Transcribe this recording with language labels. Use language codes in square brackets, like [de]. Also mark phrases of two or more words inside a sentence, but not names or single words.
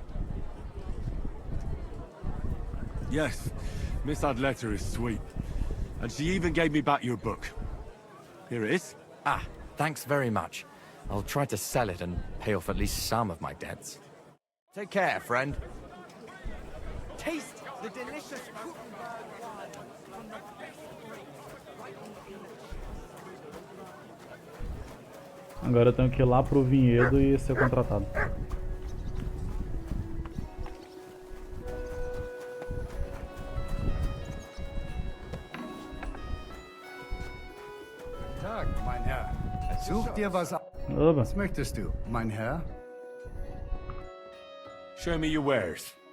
[en] Yes, Miss Adletter is sweet. And she even gave me back your book. Here it is. Ah, thanks very much. I'll try to sell it and pay off at least some of my debts. Take care, friend. Taste the delicious [pt] Agora eu tenho que ir lá pro vinhedo e ser contratado. [de] Tag, mein Herr. Such dir was ab. Oba. Was möchtest du, mein Herr? [en] Show me your wares.